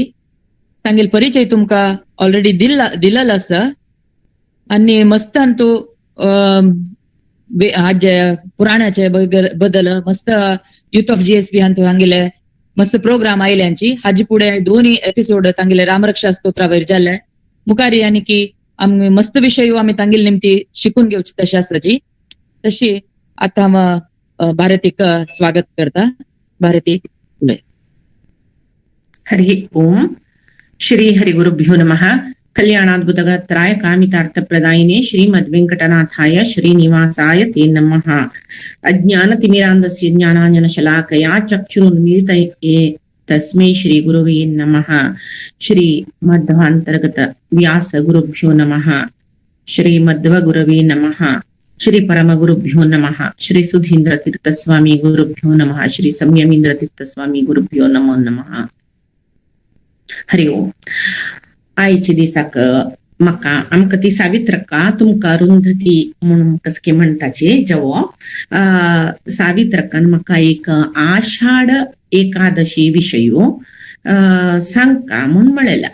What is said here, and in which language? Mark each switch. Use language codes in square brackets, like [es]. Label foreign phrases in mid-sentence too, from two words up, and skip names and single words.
[kok] तांगेल परिचय तुमकां ऑलरेडी दिलेलो आसा आनी मस्त हांतू हाजे पुराणाचे बद्दल मस्त [en] Youth of GSP [kok] हांतू हांगेले मस्त प्रोग्राम आयल्यांची. हाजे पुढे 2 एपिसोड तांगेले रामरक्षा स्तोत्रा वयर जाल्ले. मुखारी आनी की आमी मस्त विशय आमी तांगेल निमती शिकून घेवची तशी आसाची. तशी आता भारतीक स्वागत करता. भारती उलय. [sa] हरि ओम. श्री हरि गुरुभ्यो नमः. कल्याणाद्भुतगात्राय कामितार्थप्रदायिने श्रीमद्वेंकटनाथाय श्रीनिवासाय ते नमः. अज्ञानतिमिरान्धस्य ज्ञानाञ्जनशलाकया चक्षुरुन्मीलितये तस्मै श्री गुरुवे नमः. श्री मध्वान्तर्गत व्यास गुरुभ्यो नमः. श्री मध्व गुरवे नमः. श्री परम गुरुभ्यो नमः. श्री सुधींद्र तीर्थ स्वामी गुरुभ्यो नमः. श्री संयमींद्र तीर्थ स्वामी गुरुभ्यो नमो नमः. हरि ओम. [kok] आयचे दिसाक म्हाका आमकां ती सावित्रका तुमकां अरुंधती म्हणून कसके म्हणटाचे जेवो सावित्रकान म्हाका एक आषाढ एकादशी विशयो सांगका म्हणून म्हळेलें.